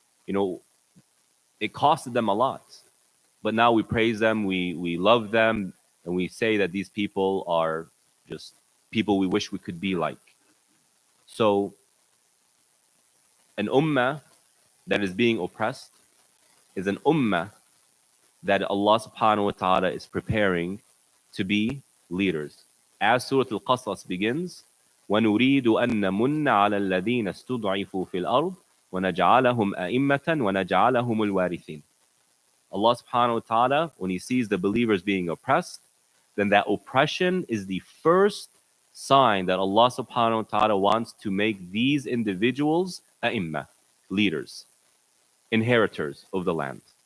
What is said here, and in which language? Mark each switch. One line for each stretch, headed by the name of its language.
English: It costed them a lot. But now we praise them, we love them, and we say that these people are just people we wish we could be like. So an ummah that is being oppressed is an ummah that Allah subhanahu wa ta'ala is preparing to be leaders. As Surah Al-Qasas begins,
Arabic: وَنُرِيدُ أَن نَّمُنَّ عَلَى الَّذِينَ اسْتُضْعِفُوا فِي الْأَرْضِ وَنَجْعَلَهُمْ أَئِمَّةً وَنَجْعَلَهُمُ الْوَارِثِينَ.
English: Allah subhanahu wa ta'ala, when He sees the believers being oppressed, then that oppression is the first sign that Allah subhanahu wa ta'ala wants to make these individuals a'imma, leaders, inheritors of the land.